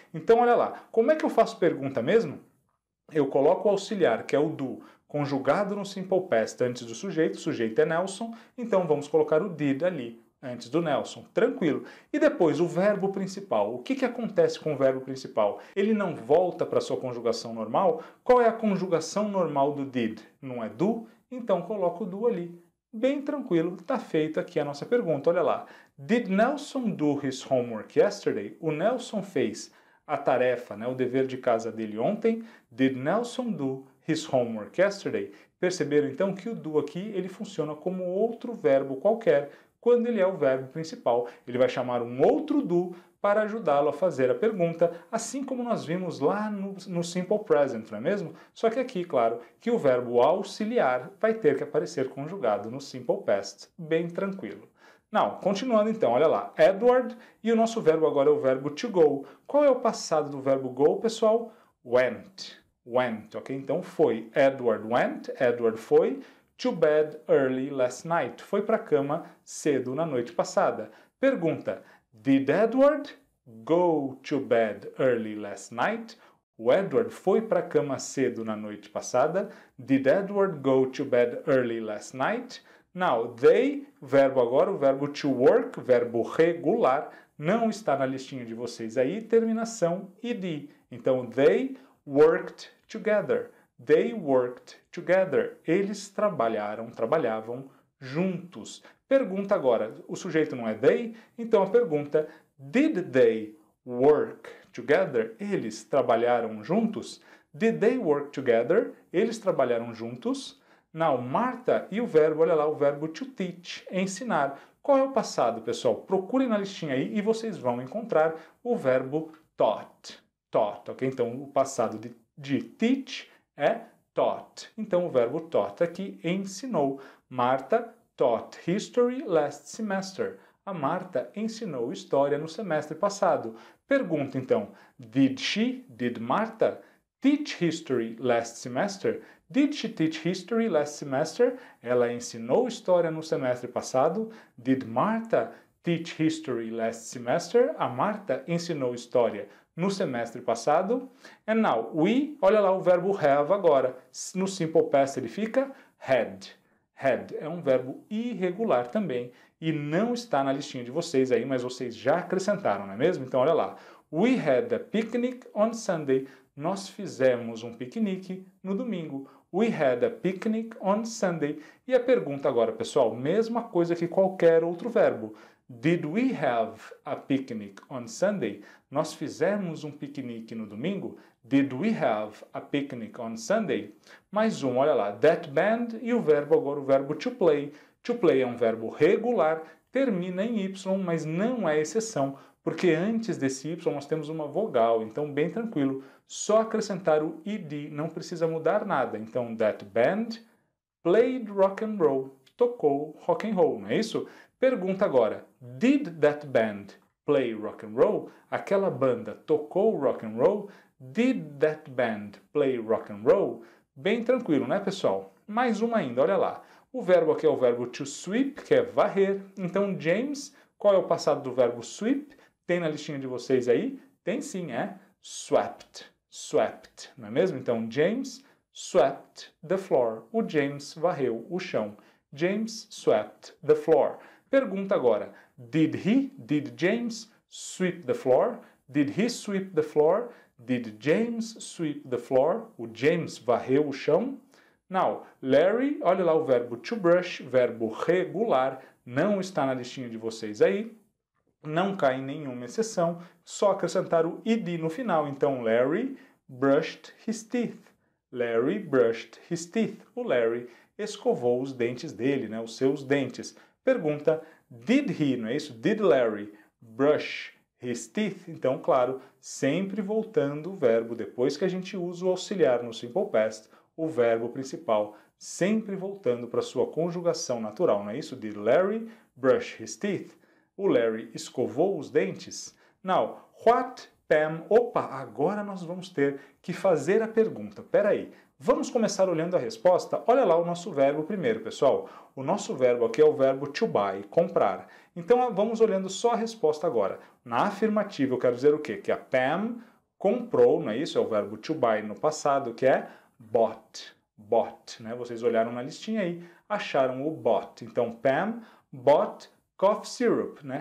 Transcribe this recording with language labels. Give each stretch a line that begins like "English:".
Portuguese: Então olha lá, como é que eu faço pergunta mesmo? Eu coloco o auxiliar, que é o do, conjugado no simple past antes do sujeito, o sujeito é Nelson, então vamos colocar o did ali, antes do Nelson, tranquilo. E depois, o verbo principal. O que acontece com o verbo principal? Ele não volta para a sua conjugação normal? Qual é a conjugação normal do did? Não é do? Então coloco o do ali. Bem tranquilo, está feita aqui a nossa pergunta. Olha lá.
English: Did Nelson do his homework yesterday?
Portuguese: O Nelson fez a tarefa, o dever de casa dele ontem.
English: Did Nelson do his homework yesterday?
Portuguese: Perceberam então que o do aqui ele funciona como outro verbo qualquer, quando ele é o verbo principal. Ele vai chamar um outro do para ajudá-lo a fazer a pergunta, assim como nós vimos lá no Simple Present, não é mesmo? Só que aqui, claro, que o verbo auxiliar vai ter que aparecer conjugado no Simple Past, bem tranquilo. Não, continuando então, olha lá, Edward, e o nosso verbo agora é o verbo to go. Qual é o passado do verbo go, pessoal? Went. Went, ok? Então foi.
English: Edward went,
Portuguese: Edward foi.
English: To bed early last night.
Portuguese: Foi para a cama cedo na noite passada.
English: Pergunta: Did Edward go to bed early last night?
Portuguese: O Edward foi para a cama cedo na noite passada.
English: Did Edward go to bed early last night?
Portuguese: Now, they, verbo agora, o verbo to work, verbo regular, não está na listinha de vocês aí, terminação ed.
English: Então, they worked together. They worked together.
Portuguese: Eles trabalhavam juntos. Pergunta agora, o sujeito não é they? Então a pergunta,
English: did they work together?
Portuguese: Eles trabalharam juntos?
English: Did they work together?
Portuguese: Eles trabalharam juntos? Now, Marta e o verbo, olha lá, o verbo to teach, ensinar. Qual é o passado, pessoal? Procurem na listinha aí e vocês vão encontrar o verbo taught. Taught, ok? Então o passado de teach é taught. Então o verbo taught aqui ensinou.
English: Marta taught history last semester.
Portuguese: A Marta ensinou história no semestre passado. Pergunta então,
English: did Marta teach history last semester? Did she teach history last semester?
Portuguese: Ela ensinou história no semestre passado.
English: Did Marta teach history last semester?
Portuguese: A Marta ensinou história no semestre passado.
English: And now, we,
Portuguese: olha lá o verbo have agora. No simple past ele fica had. Had é um verbo irregular também e não está na listinha de vocês aí, mas vocês já acrescentaram, não é mesmo? Então olha lá.
English: We had a picnic on Sunday.
Portuguese: Nós fizemos um piquenique no domingo.
English: We had a picnic on Sunday.
Portuguese: E a pergunta agora, pessoal, mesma coisa que qualquer outro verbo.
English: Did we have a picnic on Sunday?
Portuguese: Nós fizemos um piquenique no domingo?
English: Did we have a picnic on Sunday?
Portuguese: Mais um, olha lá,
English: that band
Portuguese: e o verbo agora, o verbo to play. To play é um verbo regular, termina em Y, mas não é exceção, porque antes desse Y nós temos uma vogal, então bem tranquilo. Só acrescentar o ed, não precisa mudar nada.
English: Então, that band played rock and roll.
Portuguese: Tocou rock and roll, não é isso?
English: Pergunta agora, did that band play rock and roll?
Portuguese: Aquela banda tocou rock and roll?
English: Did that band play rock and roll?
Portuguese: Bem tranquilo, né, pessoal? Mais uma ainda, olha lá. O verbo aqui é o verbo to sweep, que é varrer. Então, James, qual é o passado do verbo sweep? Tem na listinha de vocês aí? Tem sim, é swept. Swept, não é mesmo? Então,
English: James swept the floor.
Portuguese: O James varreu o chão.
English: James swept the floor.
Portuguese: Pergunta agora,
English: did James sweep the floor? Did he sweep the floor? Did James sweep the floor?
Portuguese: O James varreu o chão? Now, Larry, olha lá o verbo to brush, verbo regular, não está na listinha de vocês aí. Não cai em nenhuma exceção, só acrescentar o ed no final.
English: Então, Larry brushed his teeth. Larry brushed his teeth.
Portuguese: O Larry escovou os dentes dele, né, os seus dentes. Pergunta,
English: did he,
Portuguese: não é isso?
English: Did Larry brush his teeth?
Portuguese: Então, claro, sempre voltando o verbo, depois que a gente usa o auxiliar no simple past, o verbo principal sempre voltando para sua conjugação natural, não é isso?
English: Did Larry brush his teeth?
Portuguese: O Larry escovou os dentes?
English: Now, what Pam...
Portuguese: Opa, agora nós vamos ter que fazer a pergunta. Peraí, vamos começar olhando a resposta? Olha lá o nosso verbo primeiro, pessoal. O nosso verbo aqui é o verbo to buy, comprar. Então, vamos olhando só a resposta agora. Na afirmativa, eu quero dizer o quê? Que a Pam comprou, não é isso? É o verbo to buy no passado, que é bought. Bought, né? Vocês olharam na listinha aí, acharam o bought.
English: Então, Pam bought cough syrup, né?